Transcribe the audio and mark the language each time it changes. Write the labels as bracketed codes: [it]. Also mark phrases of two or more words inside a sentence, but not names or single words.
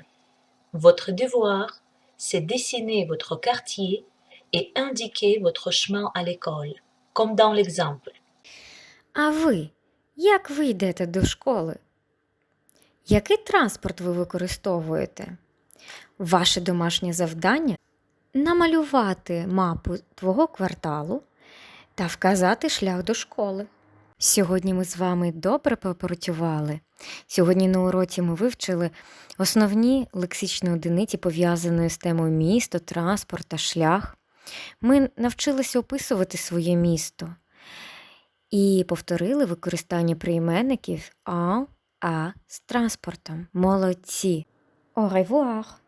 [fr] Votre devoir, c'est dessiner votre quartier et indiquer votre chemin à l'école, comme dans l'exemple. [uk] А ви? Як ви йдете до школи? Який транспорт ви використовуєте? Ваше домашнє завдання – намалювати мапу твого кварталу та вказати шлях до школи. Сьогодні ми з вами добре попрацювали. Сьогодні на уроці ми вивчили основні лексичні одиниці, пов'язані з темою місто, транспорт та шлях. Ми навчилися описувати своє місто і повторили використання прийменників [fr] «en», «à» [uk] з транспортом. Молодці! [fr] Au revoir!